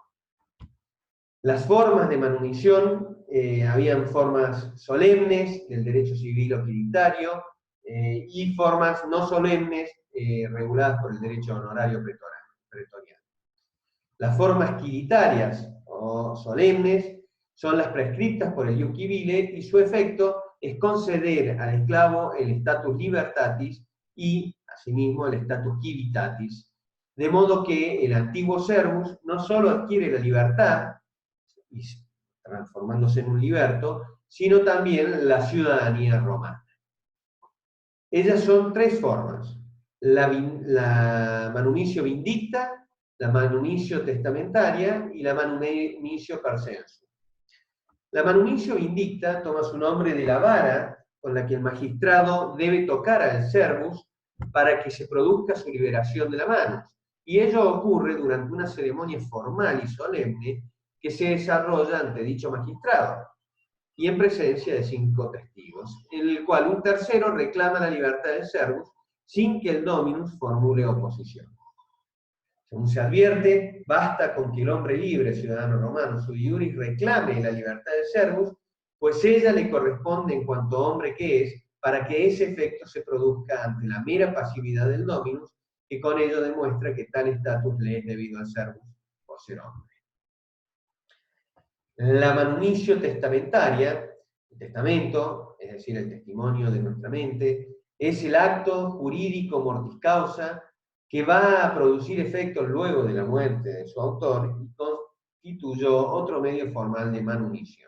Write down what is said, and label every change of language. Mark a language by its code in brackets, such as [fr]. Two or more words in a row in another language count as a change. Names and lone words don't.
[es] Las formas de manumisión, habían formas solemnes del derecho civil o quiritario, y formas no solemnes reguladas por el derecho honorario pretoriano. Las formas quiritarias o solemnes son las prescriptas por el [la] ius civile [es] y su efecto es conceder al esclavo el [la] status libertatis [es] y, asimismo, el [la] status civitatis, [es] de modo que el antiguo servus no solo adquiere la libertad, y transformándose en un liberto, sino también la ciudadanía romana. Ellas son tres formas: la [la] manumicio vindicta, [es] la [la] manumicio testamentaria [es] y la [la] manumicio percensu. [es] La [la] manumicio vindicta [es] toma su nombre de la vara con la que el magistrado debe tocar al servus para que se produzca su liberación de la mano, y ello ocurre durante una ceremonia formal y solemne que se desarrolla ante dicho magistrado, y en presencia de 5 testigos, en el cual un tercero reclama la libertad del servus sin que el dominus formule oposición. Según se advierte, basta con que el hombre libre, ciudadano romano, [la] sui iuris, [es] reclame la libertad del servus, pues ella le corresponde en cuanto hombre que es, para que ese efecto se produzca ante la mera pasividad del dominus, que con ello demuestra que tal estatus le es debido al servus por ser hombre. La [la] manumicio testamentaria, [es] el testamento, es decir, el testimonio de nuestra mente, es el acto jurídico [la] mortis causa [es] que va a producir efectos luego de la muerte de su autor y constituyó otro medio formal de manumicio.